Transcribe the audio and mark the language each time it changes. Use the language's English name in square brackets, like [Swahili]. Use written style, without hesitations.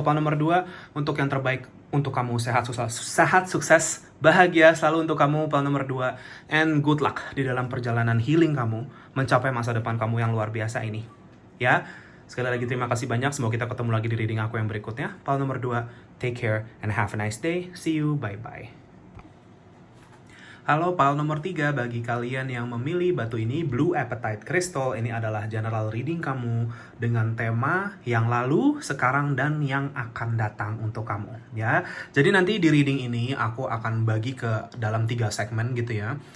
[Indonesian] File nomor 2 untuk yang terbaik untuk kamu, sehat, sukses, bahagia selalu untuk kamu, file nomor 2. [English] And good luck [Indonesian] di dalam perjalanan healing kamu mencapai masa depan kamu yang luar biasa ini. Ya, sekali lagi terima kasih banyak. Semoga kita ketemu lagi di reading aku yang berikutnya. [English] File nomor 2, take care and have a nice day. See you, bye-bye. [Indonesian] Halo, file nomor 3, bagi kalian yang memilih batu ini, Blue Apatite Crystal, ini adalah general reading kamu dengan tema yang lalu, sekarang, dan yang akan datang untuk kamu ya. Jadi nanti di reading ini aku akan bagi ke dalam 3 segmen gitu ya.